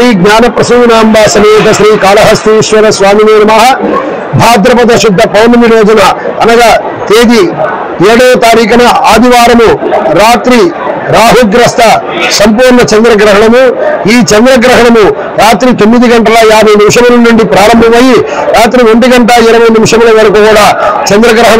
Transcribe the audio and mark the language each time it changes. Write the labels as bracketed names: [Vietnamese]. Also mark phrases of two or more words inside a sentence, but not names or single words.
[Sanskrit] ज्ञान प्रसूनांबा समेत श्री कालहस्तेश्वर स्वामिने नमः [Telugu] భాద్రపద శుద్ధ పౌర్ణమి రోజున అనగా తేదీ 7వ తారీఖున ఆదివారము రాత్రి రాహుగ్రస్త సంపూర్ణ చంద్రగ్రహణము ఈ చంద్రగ్రహణము రాత్రి 9:50 నుండి ప్రారంభమై రాత్రి 1:20 వరకు కూడా చంద్రగ్రహణం